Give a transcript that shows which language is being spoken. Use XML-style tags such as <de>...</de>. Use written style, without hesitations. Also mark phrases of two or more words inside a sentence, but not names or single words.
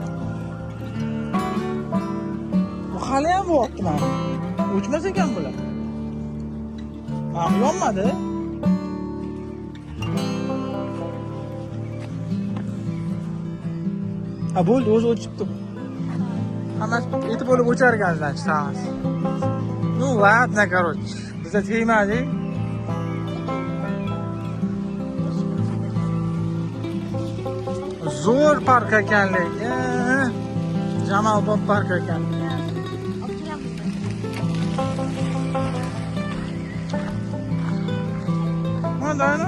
<uz>Bu hali ham bo'lyapti mana. O'chmas ekan bular. Mana yonmadi. Ha, bo'ldi, o'zi o'chibdi. Hammasi yetib bo'lib o'char ekanlar, chiqamiz.</uz> <ru>Ну ладно, короче.</ru> <uz>Bizda tegmadi. Zo'r park ekanligi. Jamalbop park ekan. yeme Dayna.</uz>